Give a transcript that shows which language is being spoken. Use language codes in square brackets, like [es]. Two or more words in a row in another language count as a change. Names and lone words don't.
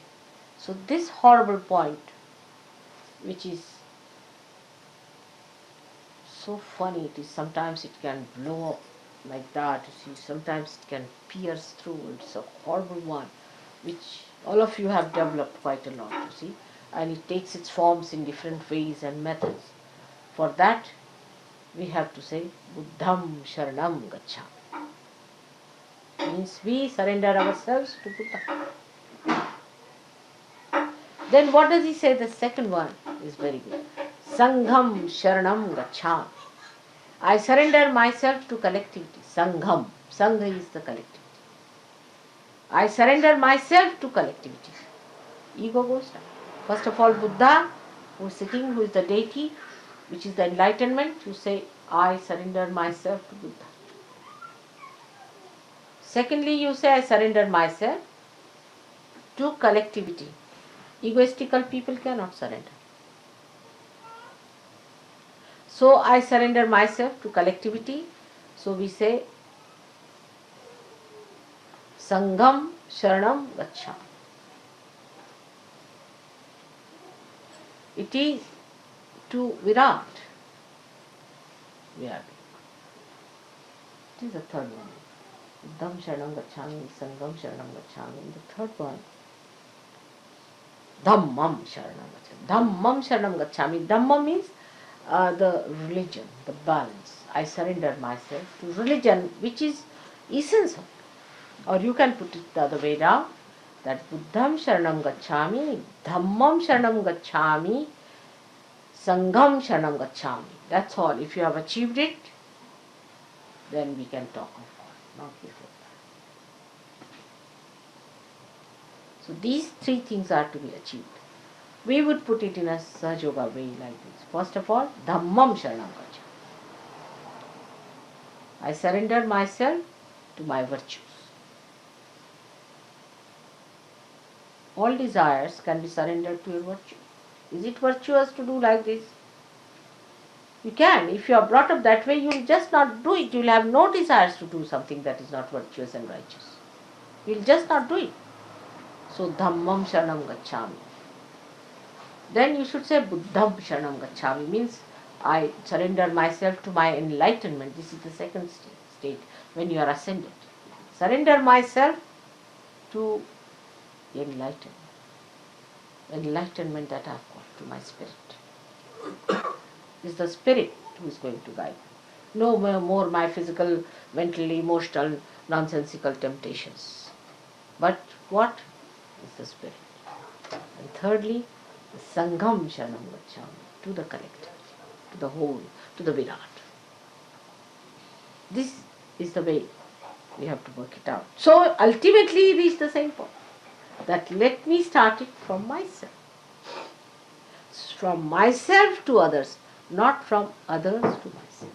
[en] So this horrible point, which is so funny, it is sometimes it can blow up like that, you see. Sometimes it can pierce through. It's a horrible one, which all of you have developed quite a lot, you see. And it takes its forms in different ways and methods. For that, we have to say, [pi] Buddham sharanam gacchami. [en] Means we surrender ourselves to Buddha. Then what does he say? The second one is very good. [pi] Sangham sharanam gacchami. [en] I surrender myself to collectivity. Sangham. Sangha is the collectivity. I surrender myself to collectivity. Ego goes down. First of all, Buddha, who is sitting, who is the deity, which is the enlightenment, you say, I surrender myself to Buddha. Secondly, you say, I surrender myself to collectivity. Egoistical people cannot surrender. So, I surrender myself to collectivity. So, we say, [pi] Sangham sharanam gacchami. [en] It is to Virat. It is the third one. [pi] Buddham sharanam gacchami, Sangham sharanam gacchami. [en] The third one, [pi] Dhammam sharanam gacchami. Dhammam sharanam gacchami. [en] Dhamma means the religion, the balance. I surrender myself to religion, which is essence of it. Or you can put it the other way down, that [pi] Buddham sharanam gacchami, Dhammam sharanam gacchami, Sangham sharanam gacchami. [en] That's all. If you have achieved it, then we can talk of God, not before that. So these three things are to be achieved. We would put it in a Sahaja Yoga way like this. First of all, [pi] Dhammam sharanam gacchami. [en] I surrender myself to my virtues. All desires can be surrendered to your virtue. Is it virtuous to do like this? You can. If you are brought up that way, you will just not do it. You will have no desires to do something that is not virtuous and righteous. You will just not do it. So, [pi] Dhammam sharanam gacchami. [en] Then you should say [pi] budham sharanam gachami, [en] means I surrender myself to my enlightenment. This is the second state when you are ascended. Surrender myself to enlightenment. Enlightenment that I have got to my spirit. It's the spirit who is going to guide me. No more my physical, mental, emotional, nonsensical temptations. But what is the spirit? And thirdly, the [pi] sangham sharanam gacchami, [en] to the collective, to the whole, to the Virat. This is the way we have to work it out. So ultimately reach the same point, that let me start it from myself. From myself to others, not from others to myself.